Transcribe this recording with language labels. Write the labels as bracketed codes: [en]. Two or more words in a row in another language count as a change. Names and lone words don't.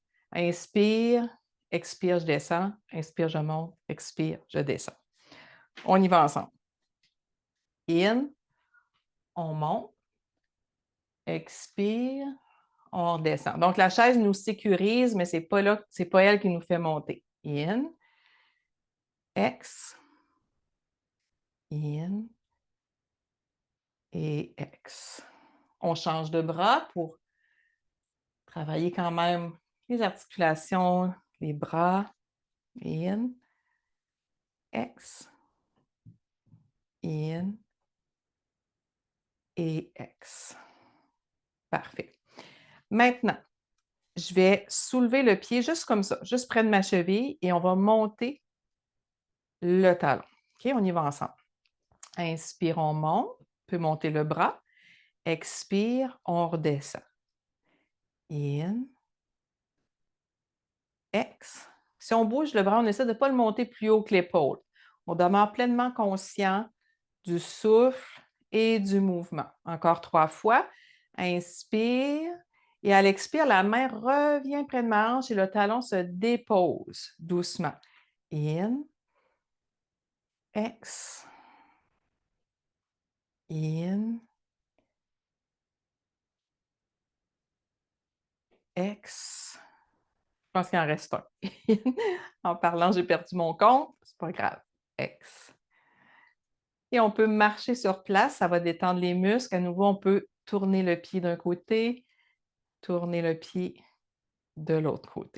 [fr] Inspire, expire, je descends. Inspire, je monte. Expire, je descends. On y va ensemble. In, on monte. Expire, on redescend. Donc, la chaise nous sécurise, mais ce n'est pas là, c'est pas elle qui nous fait monter. In, ex, in et ex. On change de bras pour travailler quand même les articulations, les bras. In, ex, in et ex. Parfait. Maintenant, je vais soulever le pied juste comme ça, juste près de ma cheville et on va monter le talon. OK, on y va ensemble. Inspire, on monte, on peut monter le bras. Expire, on redescend. In, ex. Si on bouge le bras, on essaie de ne pas le monter plus haut que l'épaule. On demeure pleinement conscient du souffle et du mouvement. Encore 3 fois. Inspire. Et à l'expire, la main revient près de ma hanche et le talon se dépose doucement. In, ex, in, ex. Je pense qu'il en reste un. En parlant, j'ai perdu mon compte. C'est pas grave. Ex. Et on peut marcher sur place, ça va détendre les muscles. À nouveau, on peut tourner le pied d'un côté, tourner le pied de l'autre côté.